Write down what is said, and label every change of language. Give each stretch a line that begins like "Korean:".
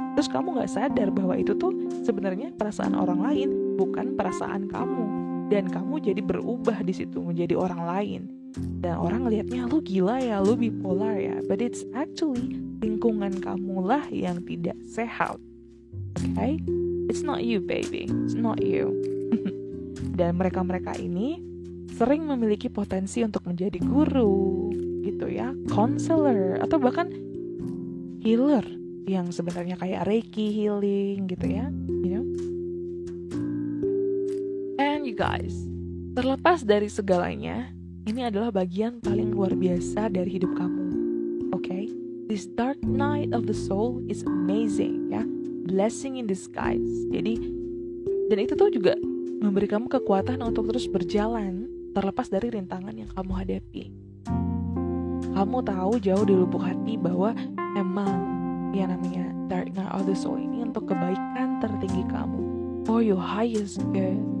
Indonesian: Terus kamu gak sadar bahwa itu tuh sebenarnya perasaan orang lain, bukan perasaan kamu. Dan kamu jadi berubah di situ menjadi orang lain. Dan orang ngelihatnya lu gila ya, lu bipolar ya. But it's actually lingkungan kamulah yang tidak sehat. Okay?
English: It's not you baby, it's not you.
Indonesian: Dan mereka-mereka ini sering memiliki potensi untuk menjadi guru gitu ya, counselor, atau bahkan healer yang sebenarnya kayak Reiki healing gitu ya, you know. And you guys, terlepas dari segalanya, ini adalah bagian paling luar biasa dari hidup kamu. Okay?
English: This dark night of the soul is amazing ya, blessing in disguise.
Indonesian: Jadi, dan itu tuh juga memberi kamu kekuatan untuk terus berjalan terlepas dari rintangan yang kamu hadapi. Kamu tahu jauh di lubuk hati bahwa emang yang namanya Dark Night of the Soul ini untuk kebaikan tertinggi kamu, for your highest good.